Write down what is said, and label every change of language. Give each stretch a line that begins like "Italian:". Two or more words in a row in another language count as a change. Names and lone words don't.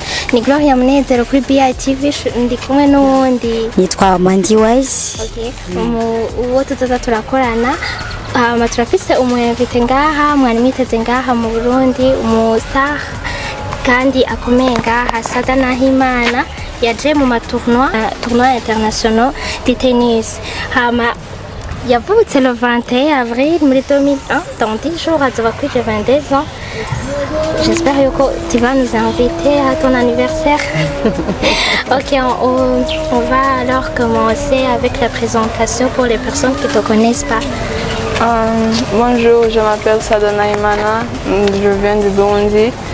Rundi: Ni Gloria Munezero kuri BITV, ndi kumwe n'uwundi nitwa Mandy Wise. Okay. Uwo tuzaza turakorana. Turafise umwevite ngaha, mwari mwiteze ngaha mu Burundi, umustar kandi akomeye ngaha, Sada Nahimana yaje mu
French: tournois internationaux de tennis. Yavutse le 21 avril 2001, dans 10 jours,
Rundi: azoba kwije 22 ans.
French: J'espère que tu vas nous inviter à ton anniversaire. Ok, on va alors commencer avec la présentation pour les personnes qui ne te connaissent pas. Bonjour, je m'appelle Sada Nahimana, je viens du Burundi.